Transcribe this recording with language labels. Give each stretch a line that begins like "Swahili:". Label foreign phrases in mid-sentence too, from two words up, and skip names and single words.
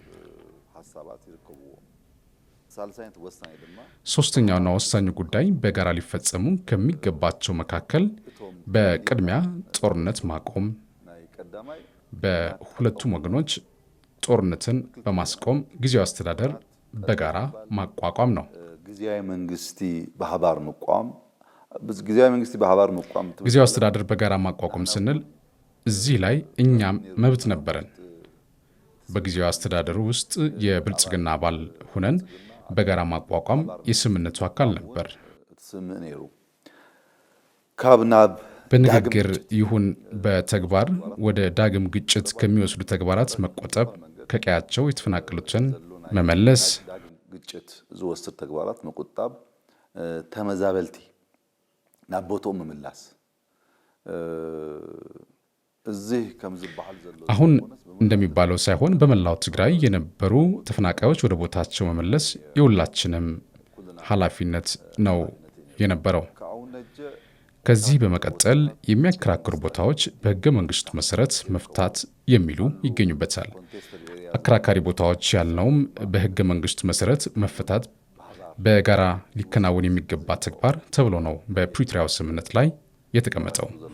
Amharic: ሶስተኛውና ወሳኙ ጉዳይ በጋራ ሊፈጸሙ ከሚገባቸው መካከል በቅድሚያ ጦርነት ማቆም፣ በሁለቱም ወገኖች ጦርነትን በማስቆም ጊዜያዊ አስተዳደር በጋራ ማቋቋም ነው።
Tigrinya: ጊዜያዊ መንግስቲ በሐባር መቋም ጊዜያዊ መንግስቲ በሐባር መቋም
Amharic: ጊዜያዊ አስተዳደር በጋራ ማቋቋም ስንል እዚህ ላይ እኛም መብት ነበረን። በጊዜያዊ አስተዳደሩ ውስጥ የብልጽግና አባል ሆነን በጋራ ማቋቋም የስምምነቱ አካል ነበር። በንግግር ይሁን በተግባር ወደ ዳግም ግጭት ከሚወስዱ ተግባራት መቆጠብ፣ ከቀያቸው የተፈናቀሉትን መመለስ፣
Tigrinya: ግጭት ዝወስድ ተግባራት መቆጣብ፣ ተመዛበልቲ ናቦቶም መምላስ እዚህ ከምዝባል ዘሎ
Amharic: አሁን እንደሚባለው ሳይሆን በመላው ትግራይ የነበሩ ተፈናቃዮች ወደ ቦታቸው መመለስ የሁላችንም ኃላፊነት ነው የነበረው። ከዚህ በመቀጠል የሚያከራክሩ ቦታዎች በሕገ መንግስቱ መሰረት መፍታት የሚሉ ይገኙበታል። አከራካሪ ቦታዎች ያልነውም በሕገ መንግስቱ መሰረት መፈታት በጋራ ሊከናወን የሚገባ ተግባር ተብሎ ነው በፕሪቶሪያው ስምምነት ላይ የተቀመጠው።